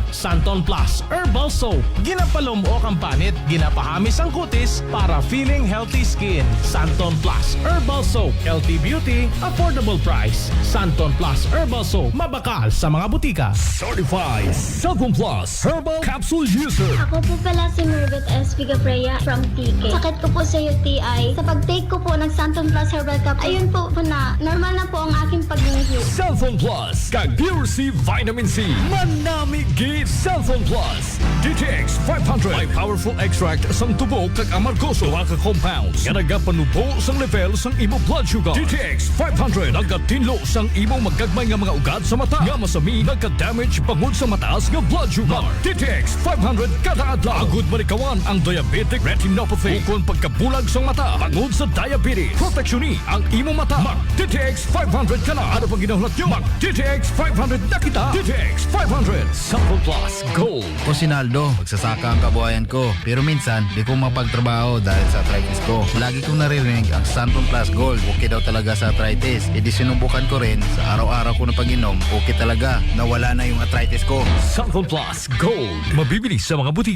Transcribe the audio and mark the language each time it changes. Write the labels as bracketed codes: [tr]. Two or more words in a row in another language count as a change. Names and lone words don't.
[hil] Santon Plus Herbal Soap. Ginapalumuok ang panit, ginapahamis ang kutis para [en] feeling healthy skin. Santon Plus Herbal Soap. Healthy beauty, affordable price. Santon Plus Herbal Soap. [hil] Mabakal sa mga butika. [en] Certified Santon Plus Herbal Capsule User. [tl] Ako po pala si Mervet S. Vigafreya from TK. Sakit ko po sa UTI. Sa pag-take ko po ng Santon Plus Herbal Cup, ayun po na, normal na po ang aking pag-inhale. Santon Plus kag Pure C Vitamin C. [hil] Manami gid Santon Plus. DTX 500 may [en] powerful extract [hil] sang tubo kag amargoso duha ka compounds nga nagapanubo sang level sang imo [en] blood sugar. [hil] DTX 500 nagatinlo sang imo magagmay nga mga ugat sa mata nga masami nagka-damage bangod sa mataas nga [en] blood sugar. [hil] DTX 500 kada adlaw agud manikawan ang [en] diabetic retinopathy [hil] ukon pagkabulag sang mata bangod sa diabetes. Proteksyon ni ang imo mata. Mag DTX 500 kana ano pag ginahulat nyo? Mag DTX 500 na kita. DTX 500 Santon Plus Gold. [tl] Ako si Naldo, magsasaka ang kabuhayan ko. Pero minsan, di ko mapagtrabaho dahil sa arthritis ko. Lagi kong naririnig ang Santon Plus Gold. Okay daw talaga sa arthritis. E di sinubukan ko rin. Sa araw-araw ko na pag-inom, okay talaga. Nawala na yung arthritis ko. Santon Plus Gold. Mabibili sa mga butika.